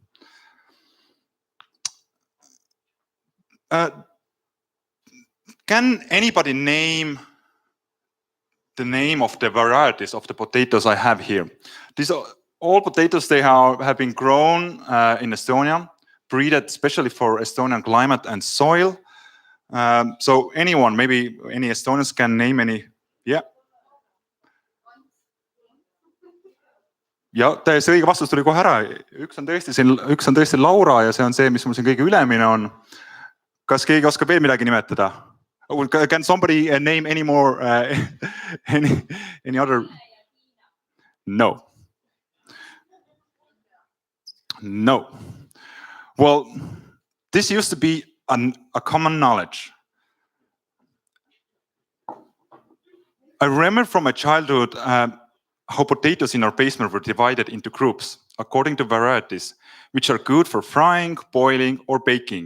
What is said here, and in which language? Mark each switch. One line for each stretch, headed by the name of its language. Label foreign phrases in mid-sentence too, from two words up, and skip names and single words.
Estonian: Can anybody name the name of the varieties of the potatoes I have here? These are all potatoes. They have been grown in Estonia, breeded especially for Estonian climate and soil. So anyone, maybe any Estonians can name any? Yeah. Ja täiesti õige vastus tuli kohe ära. Üks on tõesti Laura ja see on see, mis mul siin kõige ülemine on. Kas keegi oskab veel midagi nimetada?
English: Can somebody name any more any other? No. No. Well, this used to be a common knowledge. I remember from my childhood how potatoes in our basement were divided into groups according to varieties, which are good for frying, boiling, or baking.